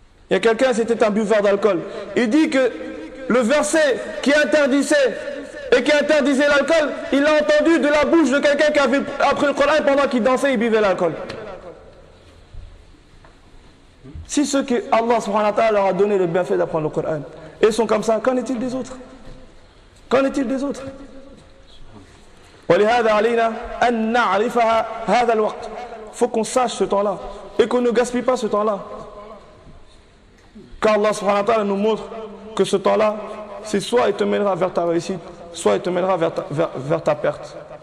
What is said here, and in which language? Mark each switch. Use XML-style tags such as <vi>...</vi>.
<fr>Il y a quelqu'un, c'était un buveur d'alcool. Il dit que le verset qui interdisait et qui interdisait l'alcool, il l'a entendu de la bouche de quelqu'un qui avait appris le Coran pendant qu'il dansait, il buvait l'alcool. Si ceux que Allah subhanahu wa ta'ala leur a donné le bienfait d'apprendre le Coran et sont comme ça, qu'en est-il des autres? Qu'en est-il des autres?</fr> <ar>ولهذا علينا أن نعرف هذا الوقت.</ar> <fr>Faut qu'on sache ce temps-là et qu'on ne gaspille pas ce temps-là. Car Allah subhanahu wa ta'ala nous montre que ce temps-là, c'est soit il te mènera vers ta réussite, soit il te mènera vers ta perte.</fr>